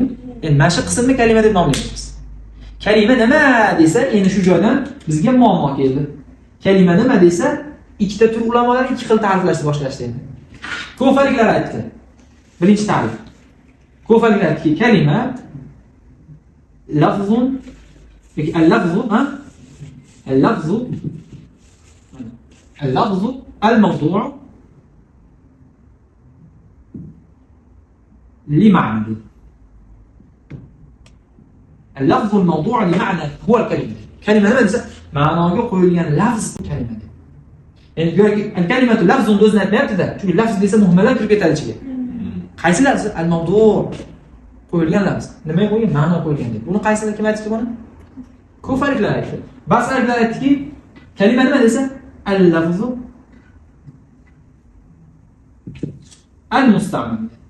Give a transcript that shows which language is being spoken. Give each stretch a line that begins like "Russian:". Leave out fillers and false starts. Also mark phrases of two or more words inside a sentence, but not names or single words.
Uzbek: Endi mana shu qismni kalima deb nomlaymiz. Kalima nima desa, endi shu joydan bizga muammo keldi. Kalima nima desa, ikkita tur ulamolar ikki xil ta'riflashni boshlashdi endi. Kufaliklar aytdi. Birinchi ta'rif. Kufaliklar aytdiki, kalima
Arabic: لفظ اللفظ الموضوع لمعنى. اللفظ الموضوع لمعنى هو الكلمة.
Uzbek: Kalima nima desa ma'noga qo'yilgan lafz kalima. Endi go'yoki
Arabic: الكلمة لفظ
Uzbek: o'zini aytmayapti-da. Chunki lafz desa muhmallar kirib ketadi ichiga. Qaysi lafz? Al-mawdu' qo'yilgan lafz. Nimaga qo'yilgan? Ma'no qo'yilgan deb. Buni qaysini kim aytdi buni? Kufaliklar aytdi. Basraliklar aytdiki, kalima nima desa
Arabic: اللفظ المستعمل.